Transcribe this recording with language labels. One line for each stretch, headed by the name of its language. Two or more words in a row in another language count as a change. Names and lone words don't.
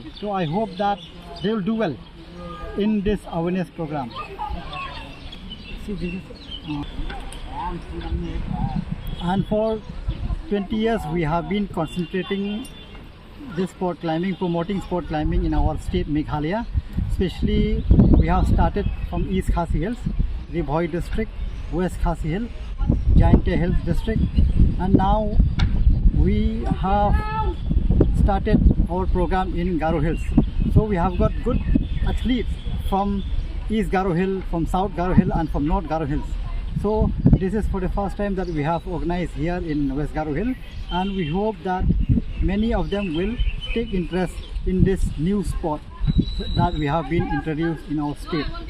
English: So I hope that they will do well in this awareness program. See, this is, and for 20 years we have been concentrating this sport climbing, promoting sport climbing in our state Meghalaya. Especially we have started from East Khasi Hills, Ribhoi district, West Khasi Hill, Jainte Hills district, and now we have started our program in Garo Hills. So we have got good athletes from East Garo Hill, from South Garo Hill and from North Garo Hills. So this is for the first time that we have organized here in West Garo Hill, and we hope that many of them will take interest in this new sport that we have been introduced in our state.